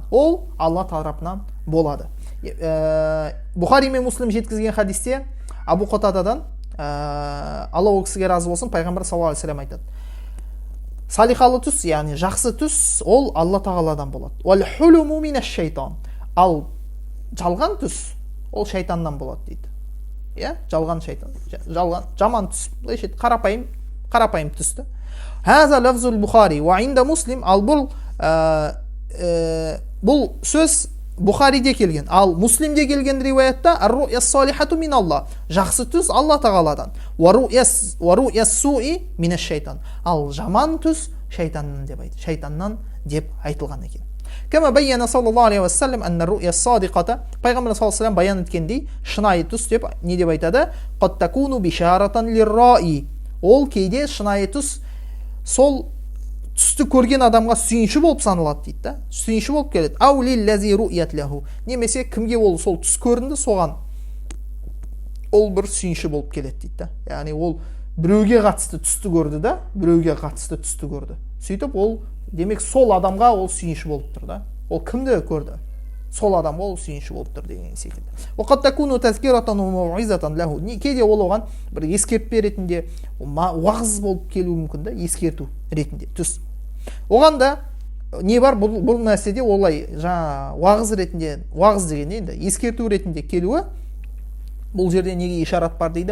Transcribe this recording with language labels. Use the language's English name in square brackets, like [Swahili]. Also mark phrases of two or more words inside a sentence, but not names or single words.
[Kazakh] Ол Алла тарапынан болады. Бұхари мен Муслим жеткізген хадисте Абу Қатададан, Алла ол кісіге разы болсын, Пайғамбар [Arabic] صلى الله عليه وسلم [Kazakh] айтады: салиқалы түс, яғни жақсы түс, ол Алла тағаладан болады. [Arabic] والحلم من الشيطان. [Kazakh] Ал жалған түс, ол шайтаннан болады дейді. Жалған шайтан, жаман түс, қарапайым түсті. [Arabic] هذا لفظ البخاري وعند مسلم. [Kazakh] Ал бұл сөз Бухариде келген, ал Муслимде келген риуаятта [Arabic] الرؤيا الصالحة من الله. [Kazakh] Жақсы түс Алла тағаладан. [Arabic] ورؤيا السوء من الشيطان. [Kazakh] Ал жаман түс шайтаннан деп айтылған екен. [Arabic] كما بين صلى الله عليه وسلم أن الرؤيا الصادقة. [Kazakh] Пайғамбар [Arabic] صلى الله عليه وسلم [Kazakh] баян еткендей, шынайы түс деп не деп айтады? [Arabic] قد تكون بشارة للرائي. [Kazakh] Ол кейде шынайы түс сол түсті көрген адамға сүйінші болып саналады дейді да. Сүйінші болып келеді. [Arabic] أو للذي رؤيت له. [Kazakh] Немесе кімге ол сол түс көрінді, соған ол бір сүйінші болып келеді дейді да. Яғни ол біреуге қатысты түсті көрді да, біреуге қатысты түсті көрді. Сөйтіп ол демек сол адамға ол сүйінші болып тұр да. Ол кімді көрді? Сол адамға ол сүйінші болып тұр деген секілді. [Arabic] وقد تكون تذكرة وموعظة له. [Kazakh] Кейде ол оған бір ескертпе ретінде, уағыз болып келуі мүмкін да, ескерту ретінде түс. Оған да не бар? Бұл нәрседе олай жаңа уағыз деген енді ескерту ретінде келуі, бұл жерде неге ишарат бар дейді?